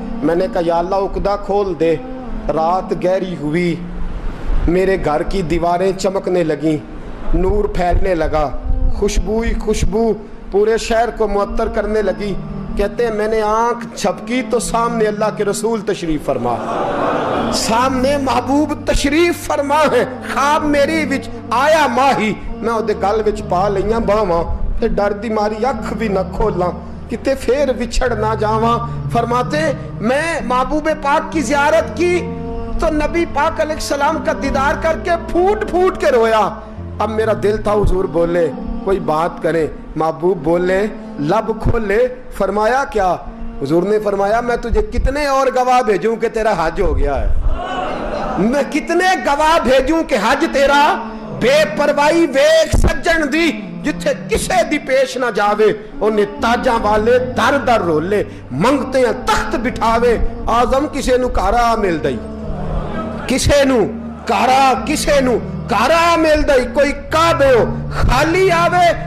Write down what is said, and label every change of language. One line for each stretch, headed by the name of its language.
Urdu: میں نے کہا یا اللہ عقدہ کھول دے. رات گہری ہوئی, میرے گھر کی دیواریں چمکنے لگیں, نور پھیلنے لگا, خوشبو ہی خوشبو پورے شہر کو معطر کرنے لگی. کہتے ہیں میں نے آنکھ جھپکی تو سامنے اللہ کے رسول تشریف فرما, سامنے محبوب تشریف فرما ہے.
Punjabi: خواب میری وچ آیا ماہی, میں اودے گل وچ پا لئیاں باواں تے ڈر دی ماری اکھ بھی نہ کھولاں کتے پھر وچھڑ نہ جاواں.
Urdu: فرماتے میں محبوب پاک کی زیارت کی تو نبی پاک علیہ السلام کا دیدار کر کے پھوٹ پھوٹ کے رویا. اب میرا دل تھا حضور بولے کوئی بات کرے, محبوب بولے لب کھولے. فرمایا کیا؟ حضور نے فرمایا میں تجھے کتنے اور گواہ بھیجوں کہ
Punjabi: تیرا حج ہو گیا ہے, میں کتنے گواہ بھیجوں کہ حج تیرا بے پرواہی ویکھ سجن دی, جتھے کسے دی پیش نہ جاوے انہیں تاجاں والے در در رولے, منگتے ہیں تخت بٹھاوے, آزم کسے نو کارا مل دئی, کسے نو کارا, کسے نو کارا مل دئی, کوئی کعبے ہو خالی آوے.